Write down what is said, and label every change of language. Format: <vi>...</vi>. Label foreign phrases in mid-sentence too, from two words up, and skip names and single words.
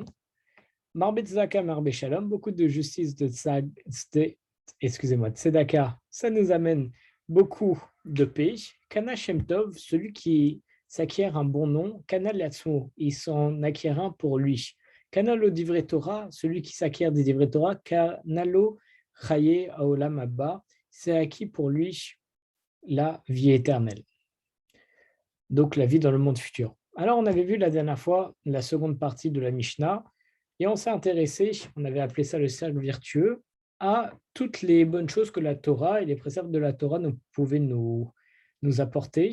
<he>מרבה צדקה מרבה שלום,</he> <fr>beaucoup de justice, de Tzedaka, ça nous amène beaucoup de paix.</fr> <he>קנה שם טוב,</he> <fr>celui qui s'acquiert un bon nom,</fr> <he>קנה לעצמו,</he> <fr>il s'en acquiert un pour lui.</fr> <he>קנה לו דברי תורה,</he> <fr>celui qui s'acquiert des</fr> <he>דברי תורה, קנה לו חיי העולם הבא,</he> <fr>c'est acquis pour lui la vie éternelle. Donc la vie dans le monde futur. Alors on avait vu la dernière fois la seconde partie de la Mishnah, et on s'est intéressé, on avait appelé ça le cercle vertueux, à toutes les bonnes choses que la Torah et les préceptes de la Torah pouvaient nous apporter.</fr>